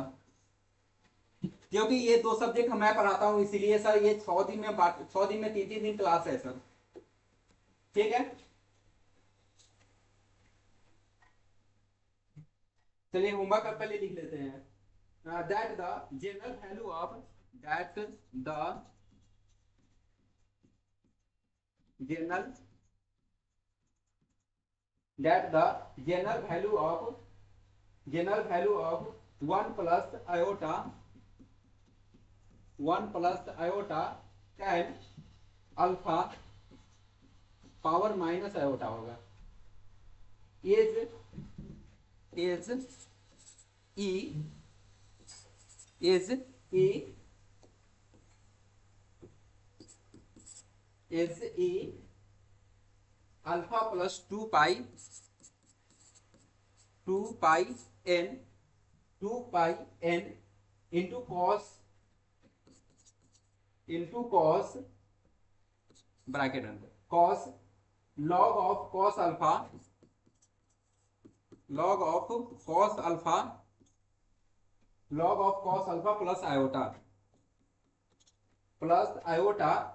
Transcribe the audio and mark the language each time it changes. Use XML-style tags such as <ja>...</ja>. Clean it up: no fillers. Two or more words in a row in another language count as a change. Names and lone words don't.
<hi>क्योंकि ये 2 सब्जेक्ट मैं पढ़ाता हूँ इसीलिए सर ये 6 दिन में 6 दिन में 3-3 दिन क्लास है सर। ठीक है, चलिए होमवर्क अब पहले लिख लेते हैं।</hi> <en>that the general value of that the general that the general value of 1 plus iota 10 alpha power minus iota होगा is e is e is e alpha plus 2 pi n into cos bracket अंदर cos log of cos alpha plus iota</en>